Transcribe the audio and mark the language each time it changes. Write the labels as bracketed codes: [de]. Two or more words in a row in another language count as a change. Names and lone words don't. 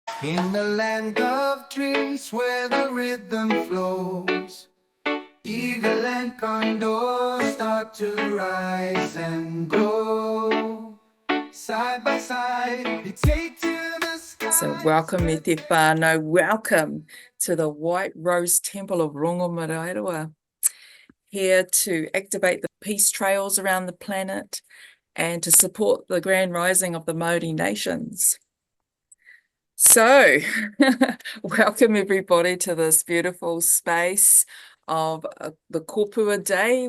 [en] In the land of dreams where the rhythm flows, eagle and condor start to rise and grow. Side by side, they take to the sky. So welcome, [mi] me te whānau, [en] welcome to the White Rose Temple of Rongomareirua, here to activate the peace trails around the planet and to support the grand rising of the Mauri nations. So, welcome everybody to this beautiful space of the Kōpua Day.